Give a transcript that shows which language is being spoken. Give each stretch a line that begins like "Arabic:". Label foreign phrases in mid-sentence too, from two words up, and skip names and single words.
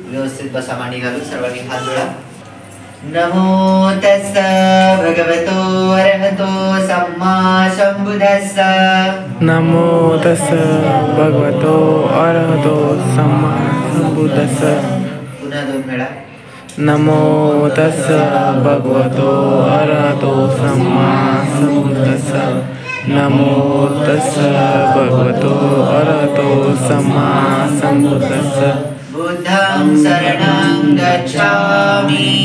Marathi: व्यवस्थित बसा, मांडी घालून सर्वांनी हात जोडा.
Pali: नमो तस्स भगवतो अरहतो सम्मा संबुद्धस्स. नमो तस्स भगवतो अरहतो सम्मा संबुद्धस्स.
Marathi: पुन्हा 2 वेळा.
Pali: नमो तस्स भगवतो अरहतो सम्मा संबुद्धस्स. नमो तस्स भगवतो अरहतो सम्मा संबुद्धस्स. बुद्धं शरणं गच्छामि.